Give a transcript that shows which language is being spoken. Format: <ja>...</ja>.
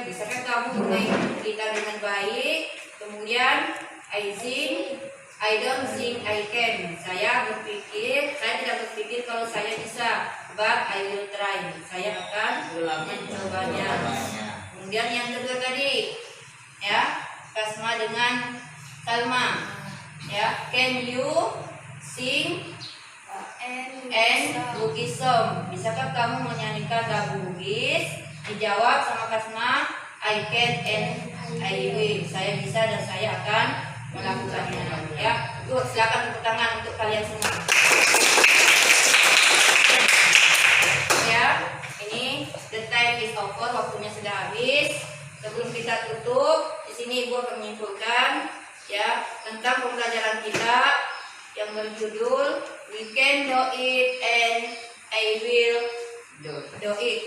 <id>Bisakah kamu main gitar dengan baik? Kemudian,</id> <en>I think, I don't think I can.</en> <id>Saya tidak berpikir kalau saya bisa,</id> <en>but I will try.</en> <id>Saya akan mencobanya. Kemudian yang kedua tadi, ya, Kasma dengan Salma.</id> <en>Ya, can you sing and Bugis song?</en> <id>Bisakah kamu menyanyikan lagu Bugis? Dijawab sama</id> <en>Kasma, I can and I will.</en> <id>Saya bisa dan saya akan melakukannya. Ya, yuk silakan tepuk tangan untuk kalian semua. Ya, ini</id> <en>the time is over,</en> <id>waktunya sudah habis. Sebelum kita tutup, di sini Ibu akan menyimpulkan ya tentang pembelajaran kita yang berjudul We Can Do It and I Will Do It.</id>